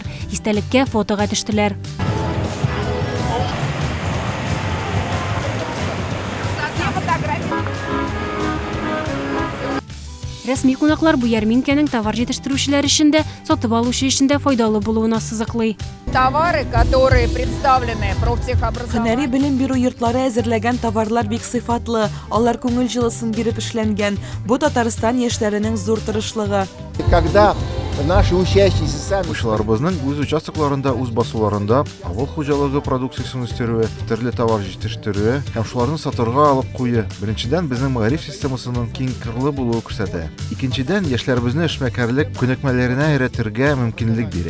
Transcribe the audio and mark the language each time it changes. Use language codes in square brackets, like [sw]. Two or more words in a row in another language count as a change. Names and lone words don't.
[tt] Истәлеккә фотога төштеләр. Рәсми кунаклар бу ярминкәнең товар җитештерүчеләр өчен дә, сатып алучы өчен дә файдалы булуына сызыклый. [ru] Товары, которые представлены профтехобразованием. [tt] Һөнәри белем бирү йортлары әзерләгән товарлар бик сыйфатлы, алар күңел җылысын биреп эшләнгән. Бу Татарстан яшьләренең зур тырышлыгы. [ru] Когда Наши учащиеся сами. [tt] Укучыларыбызның үз участокларында, үз басуларында авыл хуҗалыгы продукциясын үстерүе, төрле товар җитештерүе һәм шуларны сатырга алып куюы беренчедән безнең мәгариф системасының киң кырлы булуы күрсәтә. Икенчедән яшьләребезне эшмәкәрлек күнекмәләренә өйрәтергә мөмкинлек бирә.